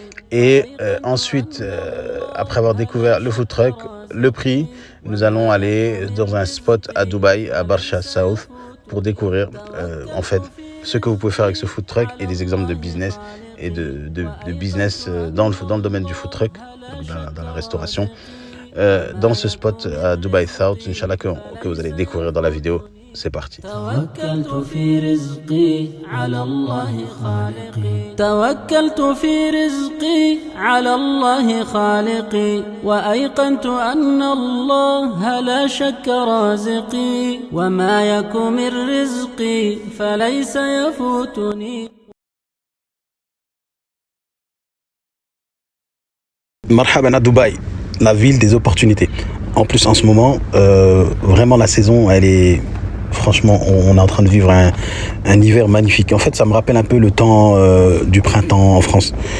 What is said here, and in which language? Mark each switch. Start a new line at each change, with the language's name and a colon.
French: Et ensuite, après avoir découvert le food truck, le prix, nous allons aller dans un spot à Dubaï, à Barsha South, pour découvrir en fait ce que vous pouvez faire avec ce food truck et des exemples de business et de business dans le domaine du food truck, donc dans la restauration, dans ce spot à Dubaï South, Inch'Allah, que vous allez découvrir dans la vidéo. C'est parti.
Arabic: توكلت في رزقي على الله خالقي توكلت في رزقي على الله خالقي وأيقنت أن الله لا شك رازقي وما يكن من رزقي فليس يفوتني.
French: Marhaban à Dubaï, la ville des opportunités. En plus, en ce moment, vraiment la saison, elle est... Franchement, on est en train de vivre un hiver magnifique. En fait, ça me rappelle un peu le temps du printemps en France.